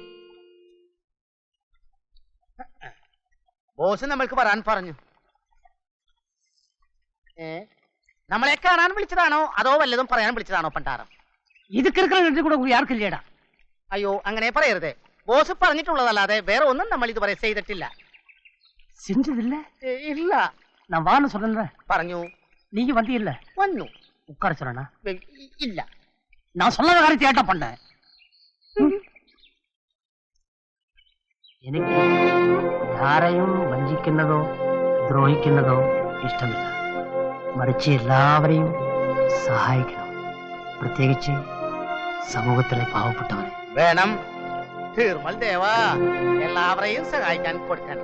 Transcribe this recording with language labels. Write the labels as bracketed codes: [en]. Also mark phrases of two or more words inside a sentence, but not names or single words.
[ml] ബോസ് നമ്മൾക്ക് വരാൻ പറഞ്ഞു. നമ്മളെ കാണാൻ വിളിച്ചതാണോ അതോ വല്ലതും പറയാൻ വിളിച്ചതാണോ പണ്ടാരം? ഇത് കൂടെ ആർക്കില്ലേടാ. അയ്യോ, അങ്ങനെ പറയരുതേ. ബോസ് പറഞ്ഞിട്ടുള്ളതല്ലാതെ വേറെ ഒന്നും നമ്മൾ ഇതുവരെ ചെയ്തിട്ടില്ല. [ta] செஞ்சதில்ல? இல்ல. நான் வான்னு சொன்னேன். [ml] പറഞ്ഞു. [ta] நீங்க வந்தீல்ல? [ml] വന്നു. [ta] உட்கார சொன்னா? இல்ல. நான் சொன்ன காரியத்தை ஏட்டா பண்ண. [ml] എനിക്ക് ആരെയും വഞ്ചിക്കുന്നതോ ദ്രോഹിക്കുന്നതോ ഇഷ്ടമില്ല. മറിച്ച് എല്ലാവരെയും സഹായിക്കണം, പ്രത്യേകിച്ച് സമൂഹത്തിലെ പാവപ്പെട്ടവരെ. വേണം. തീർമൽ ദേവ എല്ലാവരെയും സഹായിക്കാൻ കൊടുക്കണം.